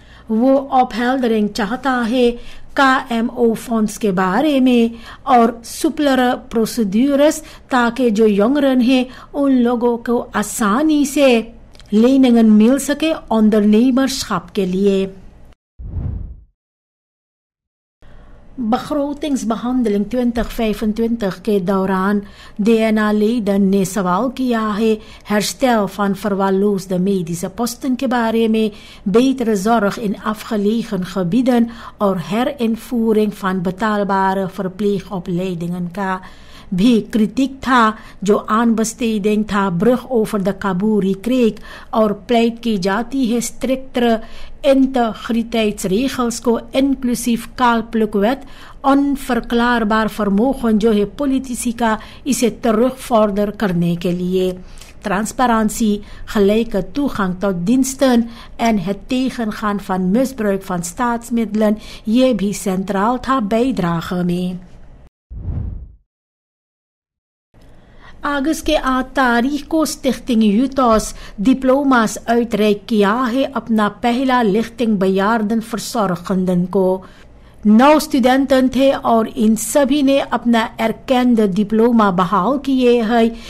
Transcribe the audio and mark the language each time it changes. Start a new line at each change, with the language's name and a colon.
Hindi: वो opheldering चाहता है KMO फंड्स के बारे में और सुपलर प्रोसीड्यूर्स ताकि जो यंगरन है उन लोगों को आसानी से लेningen मिल सके ondernemerschap के लिए।
Dutch: begrotingsbehandeling 2025 के दौरान DNA-leden
Hindi: ने सवाल किया है
Dutch: herstel van verwaarloosde medische posten
Hindi: के बारे में,
Dutch: betere zorg in afgelegen gebieden और herinvoering van betaalbare verpleegopleidingen का
Hindi: भी kritiek था जो aanbesteding था
Dutch: brug over de Kaburi Creek
Hindi: और pleit की जाती है
Dutch: striktere integriteitsregels
Hindi: को
Dutch: inclusief kaalplukwet onverklaarbaar vermogen
Hindi: जो है politici का इसे terugvorder करने के लिए।
Dutch: Transparantie, gelijke toegang tot diensten en het tegengaan van misbruik van staatsmiddelen,
Hindi: ये भी
Dutch: centraal था bijdrage में।
Hindi: अगस्त के 8 तारीख को स्टिchting Jutos
Dutch: diploma's uitreik
Hindi: किया है अपना पहला
Dutch: lichting bejaarden verzorgenden
Hindi: को। 9 studenten थे और इन सभी ने अपना
Dutch: erkende diploma behaal
Hindi: किए हैं।